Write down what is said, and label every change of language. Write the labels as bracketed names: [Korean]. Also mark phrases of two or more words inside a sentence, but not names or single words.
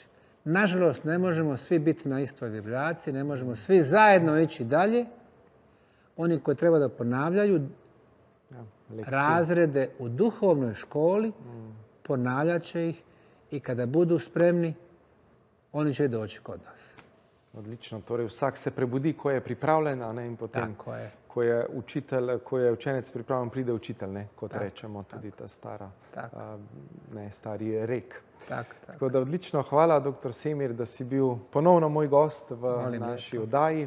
[Bosnian] Nažalost, ne možemo svi biti na istoj vibraciji, ne možemo svi zajedno ići dalje. Oni koji treba da ponavljaju razrede u duhovnoj školi, ponavljat će ih i kada budu spremni, oni će doći kod nas. [Slovenian] Odlično. Torej, vsak se prebudi, ko je pripravljen, in potem, ko je učitelj, ko je učenec pripravljen, pride učitelj, kot rečemo, tudi ta stari rek. Tako da odlično. Hvala, dr. Semir, da si bil ponovno moj gost v naši oddaji.